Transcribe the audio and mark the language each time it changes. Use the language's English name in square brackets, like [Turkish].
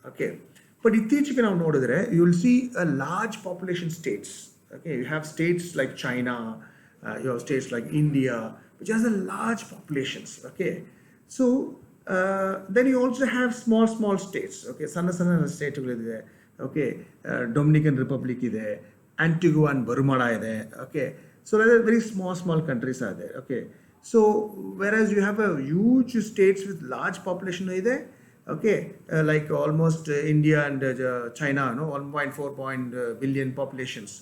[English] okay, but [Kannada] ಇತ್ತೀಚೆಗೆ ನಾವು ನೋಡಿದ್ರೆ [English] You will see a large population states. Okay, you have states like China, you have states like India, which has a large populations. Okay, so then you also have small states. [Kannada] Okay, ಸಣ್ಣ ಸ್ಟೇಟ್ಗಳಿದೆ. Okay, Dominican republic ಇದೆ, Antigua and Bermuda ಇದೆ. [English] Okay, so very small countries are there. Okay, so whereas you have a huge states with large population [Kannada] ಇದೆ. [English] Okay, like almost India and China, no, 1.4 billion populations.